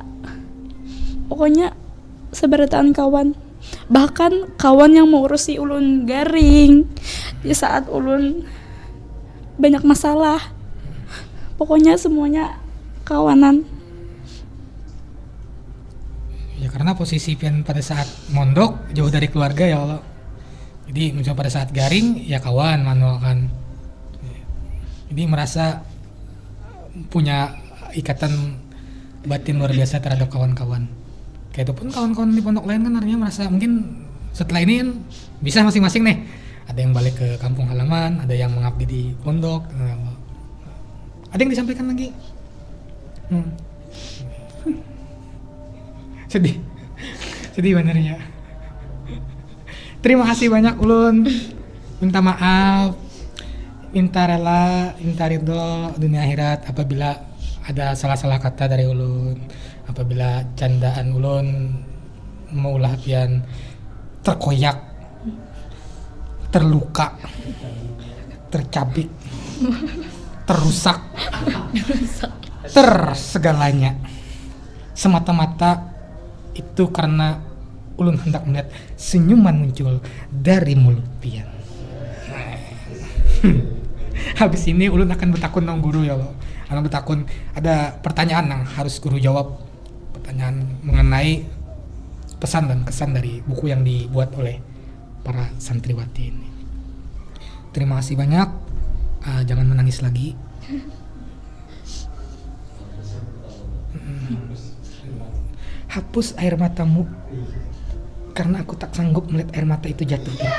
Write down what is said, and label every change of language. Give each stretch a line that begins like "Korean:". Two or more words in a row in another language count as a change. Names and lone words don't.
Banjar: Pokoknya seberataan kawan, bahkan kawan yang mengurusi ulun garing di saat ulun banyak masalah. Pokoknya semuanya kawanan. Ya karena posisi pian pada saat mondok jauh dari keluarga
Arabic: ya Allah.
Banjar: Jadi misalnya pada saat garing ya kawan manual kan.
Indonesian: Jadi merasa punya ikatan batin luar biasa terhadap kawan-kawan. Kayak itu pun kawan-kawan di pondok lain kan artinya merasa mungkin setelah ini kan bisa masing-masing nih. Ada yang balik ke kampung halaman, ada yang mengabdi di pondok. Ada yang disampaikan lagi? Sedih benernya.
Banjar: Terima kasih banyak ulun. Minta maaf, minta rela, minta ridho dunia akhirat apabila ada salah-salah kata dari ulun, apabila candaan ulun maulah pian terkoyak, terluka, tercabik, terusak, tersegalanya. Semata-mata itu karena ulun hendak melihat senyuman muncul dari mulut pian. Habis ini ulun akan bertakun nang guru
Arabic: ya Allah.
Banjar: Akan bertakun, ada pertanyaan yang harus guru jawab.
Indonesian: Pertanyaan mengenai pesan dan kesan dari buku yang dibuat oleh para santriwati ini. Terima kasih banyak. Jangan menangis lagi. Hapus air matamu karena aku tak sanggup melihat air mata itu jatuh.